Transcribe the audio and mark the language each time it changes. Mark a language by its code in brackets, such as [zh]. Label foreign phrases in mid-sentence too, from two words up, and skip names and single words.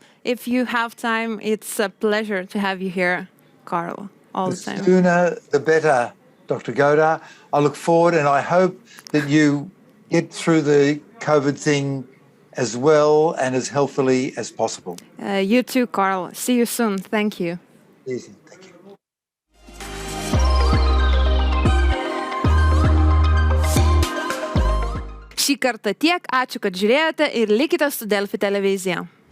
[en] If you have time, it's a pleasure to have you here, Karl, all the time. The sooner, the better, Dr. Goda. I look forward and I hope that you get through the COVID thing as well and as healthily as possible. You too, Karl. See you soon. Thank you. Easy. Thank you. [lt] Šį kartą tiek. Ačiū, kad žiūrėjote ir likite su Delfi televizija.